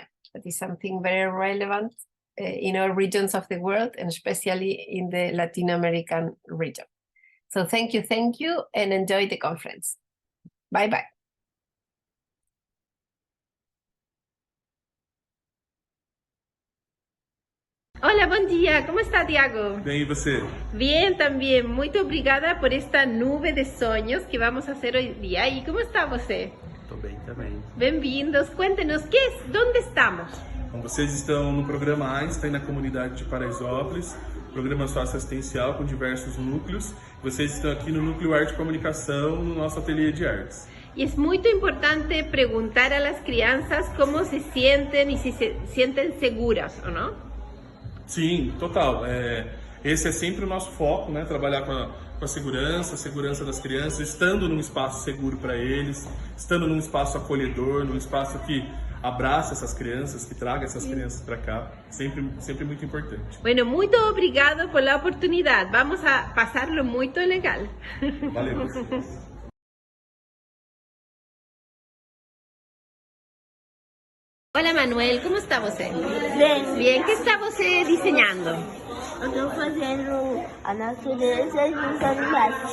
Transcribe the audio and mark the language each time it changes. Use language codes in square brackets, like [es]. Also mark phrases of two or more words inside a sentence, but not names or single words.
[en] That is something very relevant in all regions of the world, and especially in the Latin American region. So thank you, and enjoy the conference. Bye-bye. Hola, [pt] bom dia. [es] ¿Cómo está, Tiago? [pt] Bem, e você? [es] Bien, también. [pt] Muito obrigada [es] por esta nube de sonhos que vamos a hacer hoy día. ¿Y cómo está você? [pt] Estou bem também. Bem-vindos. [es] Cuéntenos, ¿dónde estamos? [pt] Bom, vocês estão no programa Einstein na Comunidade de Paraisópolis, programa socioassistencial com diversos núcleos. Vocês estão aqui no Núcleo Arte e Comunicação, no nosso ateliê de artes. [es] Y es muy importante preguntar a las crianças cómo se sienten y si se sienten seguras, ¿o no? [pt] Sim, total. Esse é sempre o nosso foco, né? Trabalhar com a segurança das crianças, estando num espaço seguro para eles, estando num espaço acolhedor, num espaço que abraça essas crianças, que traga essas crianças para cá. Sempre muito importante. [es] Bueno, [pt] muito obrigado [es] por la oportunidad. Vamos a pasarlo [pt] muito legal. Valeu. Olá, Manuel, como está você? Bem, Bien, que está você desenhando? eu estou fazendo a natureza e os animais.